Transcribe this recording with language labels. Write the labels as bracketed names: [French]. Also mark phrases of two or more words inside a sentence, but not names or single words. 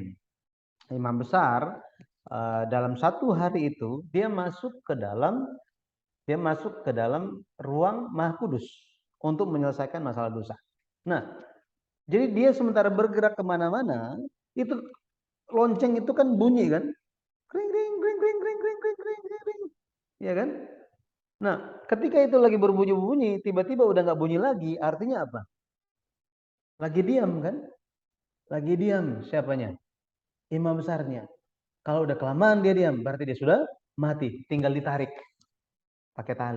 [Indonesian] Imam besar dalam satu hari itu dia masuk ke dalam ruang Maha Kudus untuk menyelesaikan masalah dosa. Nah, jadi dia sementara bergerak kemana-mana, itu lonceng itu kan bunyi kan, kring kring kring kring kring kring kring kring kring, kring. Ya kan? Nah, ketika itu lagi berbunyi-bunyi, tiba-tiba udah nggak bunyi lagi, artinya apa? Lagi diam kan? Lagi diam siapanya? Imam besarnya. Kalau udah kelamaan dia diam, berarti dia sudah mati, tinggal ditarik pakai tali.